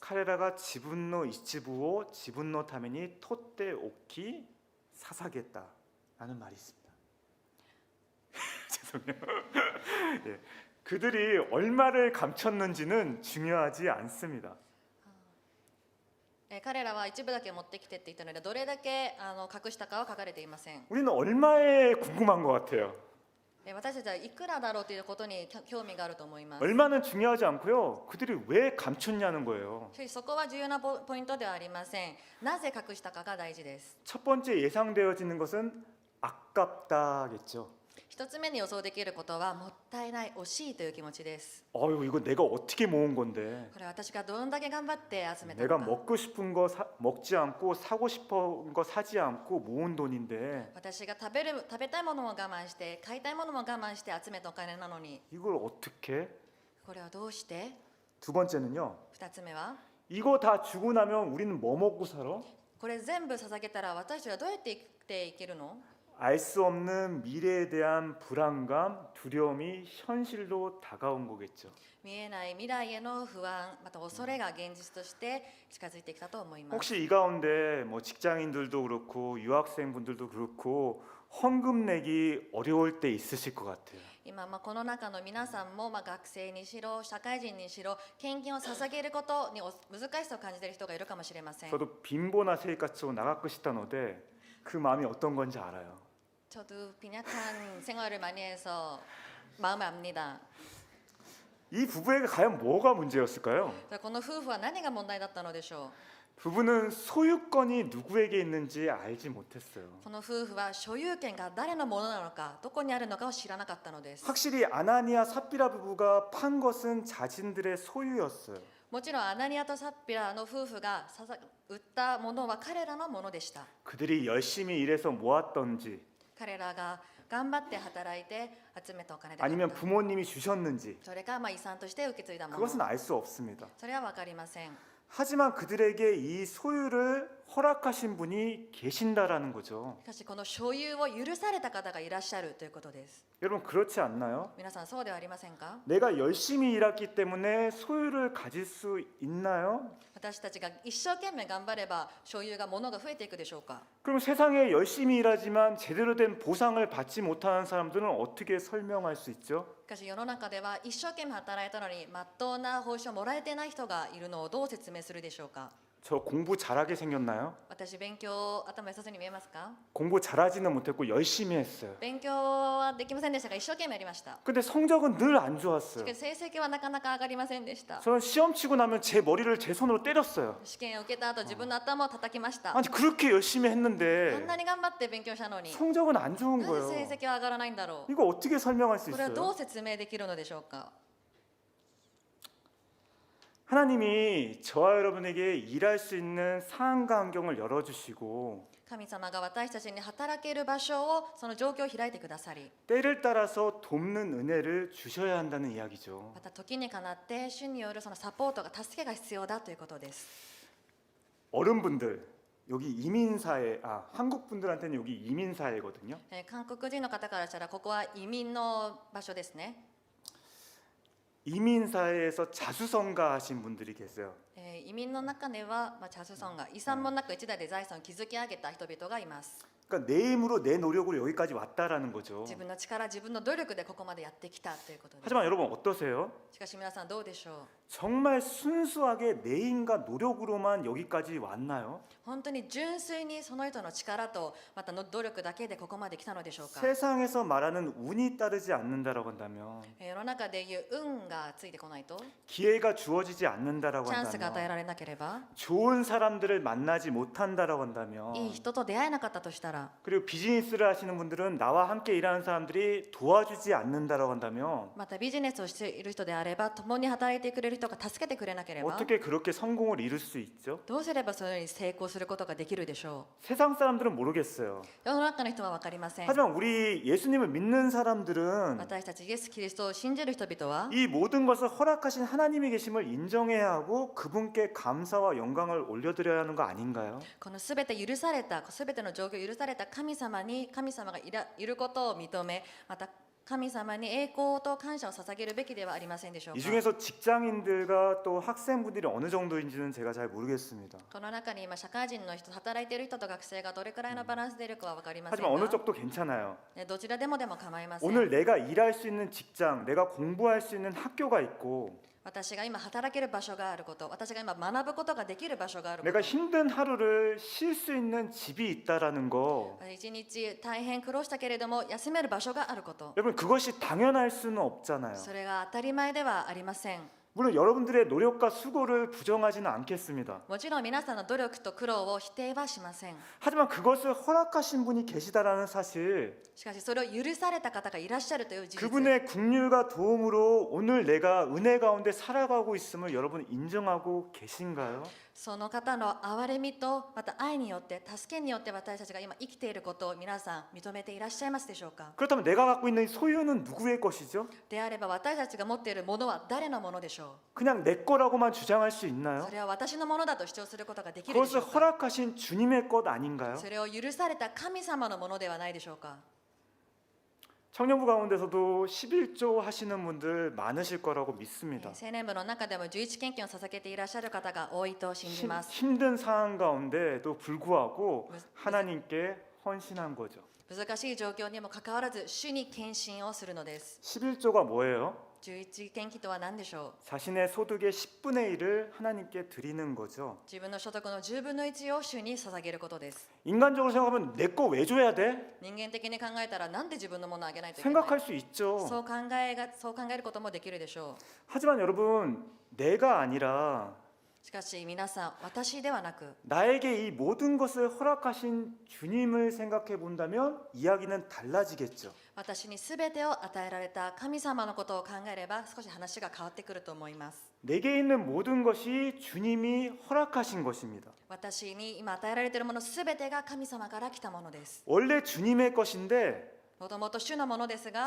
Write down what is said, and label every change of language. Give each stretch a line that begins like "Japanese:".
Japanese: 카레라가 지분노 이치부오 지분노 타메니 토떼 오키 사사겠다라는
Korean: 말이 있습니다. 죄송해요. 예, 그들이 얼마를 감췄는지는 중요하지 않습니다.
Japanese: 彼らは一部だけ持ってきてって言ったので、どれだけ隠したかは書かれていません。
Korean: 우리는 얼마에 궁금한 것 같아요.
Japanese: 私たちはいくらだろうということに興味があると思います。
Korean: 얼마는 중요하지 않고요. 그들이 왜 감췄냐는 거예요.
Japanese: しかしそこは重要なポイントではありません。なぜ隠したかが大事です。
Korean: 첫 번째 예상되어지는 것은 아깝다겠죠.
Japanese: 一つ目に予想できることはもったいない、惜しいという気持ちです。
Korean: 어유 이거 내가 어떻게 모은 건데.
Japanese: これは私がどんだけ頑張って集めた
Korean: 내가
Japanese: のか。
Korean: 먹고 싶은 거 먹지 않고 사고 싶은 거 사지 않고 모은 돈인데
Japanese: 私が食べたいものも我慢して買いたいものも我慢して集めたお金なのに、
Korean: 이걸 어떻게?
Japanese: これはどうして？
Korean: 두 번째는요.
Japanese: 二つ目は
Korean: 이거 다 주고 나면 우리는 뭐 먹고 살아?
Japanese: これ全部捧げたら私たちはどうやって生きていけるの？
Korean: 알 수 없는 미래에 대한 불안감, 두려움이 현실로 다가온 거겠죠.
Japanese: 見えない未来への不安、また恐れが現実として近づいてきたと思います。
Korean: 혹시 이 가운데 뭐 직장인들도 그렇고 유학생분들도 그렇고 헌금 내기 어려울 때 있으실 것 같아요.
Japanese: 今、この中の皆さんも、学生にしろ社会人にしろ献金を捧げることに難しさを感じている人がいるかもしれません。
Korean: 저도
Japanese: 빈보나 세이카츠로
Korean: 나가고 싶다는데 그 마음이 어떤 건지 알아요. 저도 빈약한 생활을 많이 해서 마음을 압니다. 이 부부에게 과연 뭐가 문제였을까요?
Japanese: この夫婦は何が問題だったのでしょう。
Korean: 부부는 소유권이 누구에게 있는지 알지 못했어요.
Japanese: この夫婦は所有権が誰のものなのか、どこにあるのかを知らなかったのです。
Korean: 확실히 아나니아 삽비라 부부가 판 것은 자신들의 소유였어요.
Japanese: もちろんアナニアとサッピラの夫婦が売ったものは彼らのものでした。
Korean: 그들이 열심히 일해서 모았던지
Japanese: 彼らが頑張って働いて集めたお金であった
Korean: 아니면 부모님이 주셨는지
Japanese: それか遺産として受け継いだもの、
Korean: 그것은 알 수 없습니다.
Japanese: それは分かりません。
Korean: 하지만 그들에게 이 소유를 허락하신 분이 계신다라는 거죠.
Japanese: しかしこの所有を許された方がいらっしゃるということです。
Korean: 여러분 그렇지 않나요?
Japanese: 皆さんそうではありませんか？
Korean: 내가 열심히 일했기 때문에 소유를 가질 수 있나요?
Japanese: 私たちが一生懸命頑張れば所有が物が増えていくでしょうか？
Korean: 그럼 세상에 열심히 일하지만 제대로 된 보상을 받지 못하는 사람들은 어떻게 설명할 수 있죠?
Japanese: しかし世の中では一生懸命働いたのにまっとうな報酬をもらえてない人がいるのをどう説明するでしょうか？
Korean: 저 공부 잘하게 생겼나요?
Japanese: 私勉強頭良さそうに見えますか？
Korean: 공부 잘하지는 못했고 열심히 했어요.
Japanese: 勉強はできませんでしたが一生懸命やりました。
Korean: 근데 성적은 늘 안
Japanese: し
Korean: 좋았어요.
Japanese: かし成績はなかなか上がりませんでした。
Korean: 저는 시험 치고 나면 제 머리를 제 손으로 때렸어요.
Japanese: 試験を受けた後自分の頭を叩きました。
Korean: 아니 그렇게 열심히
Japanese: あん
Korean: 했는데
Japanese: なに頑張って勉強したのに
Korean: 성적은 안 좋은
Japanese: な
Korean: 거예요.
Japanese: ぜ成績は上がらないんだろう。
Korean: 이거 어떻게 설명할 수
Japanese: これはど
Korean: 있어요?
Japanese: う説明できるのでしょうか？
Korean: 하나님이 저와 여러분에게 일할 수 있는 상황과 환경을 열어주시고
Japanese: 神様が私たちに働ける場所をその状況を開いてくださり、
Korean: 때를 따라서 돕는 은혜를 주셔야 한다는 이야기죠.
Japanese: また時にかなって主によるそのサポートが助けが必要だということです。
Korean: 어른분들 여기 이민사회, 한국 분들한테는 여기 이민사회거든요.
Japanese: 韓国人の方からしたらここは移民の場所ですね。
Korean: 이민사회에서 자수성가하신 분들이 계세요.
Japanese: 移民の中では、チャスソンが遺産もなく一代で財産を築き上げた人々がいます。
Korean: 그러니까 내 힘으로 내 노력으로 여기까지 왔다라는 거죠.
Japanese: 自分の力、自分の努力でここまでやってきたということです。
Korean: 하지만 여러분 어떠세요?
Japanese: しかし皆さんどうでしょう？
Korean: 정말 순수하게 내 인과 노력으로만 여기까지 왔나요?
Japanese: 本当に純粋にその人の力とまたの努力だけでここまで来たのでしょうか。
Korean: 세상에서 말하는 운이 따르지 않는다라고 한다면,
Japanese: 世の中でいう運がついてこないと、
Korean: 기회가 주어지지 않는다라고
Japanese: チャンスが与え
Korean: 한다면,
Japanese: られなければ、
Korean: 좋은 사람들을 만나지 못한다라고 한다면,
Japanese: いい人と出会えなかったとしたら、
Korean: 그리고 비즈니스를 하시는 분들은 나와 함께 일하는 사람들이 도와주지 않는다라고 한다면
Japanese: またビジネスをしている人であれば、共に働いてくれる人が助けてくれなければ、
Korean: 어떻게 그렇게 성공을 이룰 수 있죠?
Japanese: どうすればそのように成功することができるでしょ
Korean: 세상 사람들은 모르겠어요.
Japanese: う。世の中の人は分かりません。
Korean: 하지만 우리 예수님을 믿는 사람들은
Japanese: 私たちイエス・キリストを信じる人々は、
Korean: 이 모든 것을 허락하신 하나님이 계심을 인정해야 하고 그분께 감사와 영광을 올려드려야 하는 거 아닌가요?
Japanese: このすべて許された、すべての状況を許された神様に、神様がいることを認め、また神様に栄光と感謝を捧げるべきではありませんでしょう
Korean: 이
Japanese: か。
Korean: 중에서 직장인들과 또 학생분들이 어느 정도인지는 제가 잘 모르겠습니다.
Japanese: この中に今社会人の人、働いている人と学生がどれくらいのバランスでいるかは分かりません
Korean: 하지만 어느
Japanese: が、
Korean: 쪽도 괜찮아요.
Japanese: どちらでも構いません。
Korean: 오늘 내가 일할 수 있는 직장, 내가 공부할 수 있는 학교가 있고
Japanese: 私が今働ける場所があること、私が今学ぶことができる場所があるこ
Korean: 내가
Japanese: と、
Korean: 힘든 하루를 쉴 수 있는 집이 있다라는 거,
Japanese: 一日大変苦労したけれども休める場所があること、
Korean: 여러분 그것이 당연할 수는 없잖아요.
Japanese: それが当たり前ではありません。
Korean: 물론 여러분들의 노력과 수고를 부정하지는 않겠습니다.
Japanese: もちろん皆さんの努力と苦労を否定はしません。
Korean: 하지만 그것을 허락하신 분이 계시다라는 사실,
Japanese: しかしそれを許された方がいらっしゃるという事実、
Korean: 그분의 긍휼과 도움으로 오늘 내가 은혜 가운데 살아가고 있음을 여러분 인정하고 계신가요?
Japanese: その方の憐れみとまた愛によって助けによって私たちが今生きていることを皆さん認めていらっしゃいますでしょうか。
Korean: 그렇다면 내가 갖고 있는 소유는 누구의 것이죠?
Japanese: であれば私たちが持っているものは誰のものでしょ
Korean: 그냥 내 거라고만 주장할 수
Japanese: う。
Korean: 있나요?
Japanese: それは私のものだと主張することができるでし
Korean: 그것을
Japanese: ょうか。
Korean: 허락하신 주님의 것 아닌가요?
Japanese: それを許された神様のものではないでしょうか。
Korean: 청년부 가운데서도 11조 하시는 분들 많으실 거라고 믿습니다.
Japanese: 青年部の中でも11献金を捧げていらっしゃる方が多いと信じます。
Korean: 힘든 상황 가운데도 불구하고 하나님께 헌신한 거죠.
Japanese: 難しい状況にもかかわらず主に献身をするのです。
Korean: 11조가 뭐예요?
Japanese: 11献金とは何でしょう。
Korean: 자신의 소득의 10분의 1을 하나님께 드리는 거죠.
Japanese: 自分の所得の10分の1を主に捧げることです。
Korean: 인간적으로 생각하면 내 거 왜 줘야 돼?
Japanese: 人間的に考えたらなんで自分のものをあげないといけない
Korean: 생각할 수 있죠.
Japanese: そう考えることもできるでしょ
Korean: 하지만 여러분, 내가 아니라
Japanese: う。しかし皆さん、私ではなく
Korean: 나에게 이 모든 것을 허락하신 주님을 생각해 본다면 이야기는 달라지겠죠.
Japanese: 私に全てを与えられた神様のことを考えれば少し話が変わってくると思います。
Korean: 내게 있는 모든 것이 주님이 허락하신 것입니다.
Japanese: 私に今与えられているもの全てが神様から来たものです。
Korean: 원래 주님의 것인데
Japanese: もともと主のものですが、